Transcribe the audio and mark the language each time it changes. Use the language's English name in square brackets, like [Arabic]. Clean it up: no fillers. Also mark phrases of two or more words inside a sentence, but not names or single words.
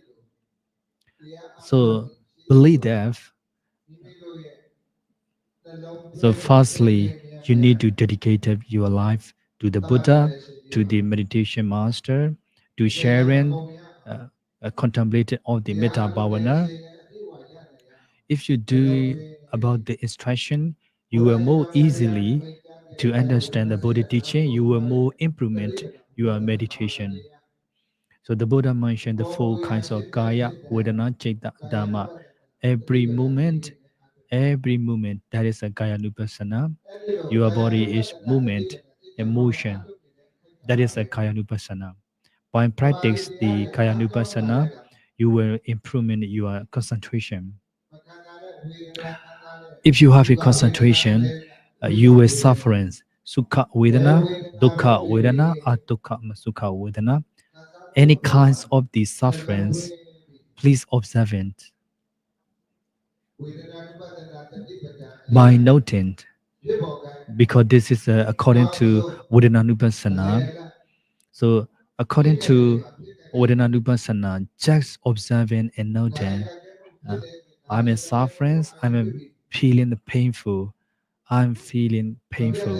[English] So believe that. So firstly, you need to dedicate your life to the Buddha, to the meditation master, to sharing, contemplating all the [Pali] metta bhavana. [English] If you do about the instruction, you will more easily to understand the Buddha teaching. You will more implement your meditation. So the Buddha mentioned the four kinds of [Pali] kaya, vedana, citta, dhamma. [English] Every moment, that is a [Pali] kaya nupassana. [English] Your body is movement, emotion. That is a [Pali] kaya nupassana. [English] By practice the [Pali] kaya nupassana, [English] you will improve your concentration. If you have a concentration, you will sufferance. [Pali] Sukha vedana, dukkha vedana, atukha sukha vedana. [English] Any kinds of these sufferings, please observe it by noting, because this is according to Vedananupassana. So according to Vedananupassana, just observing and noting, uh, I'm in sufferance, feeling painful, I'm feeling painful.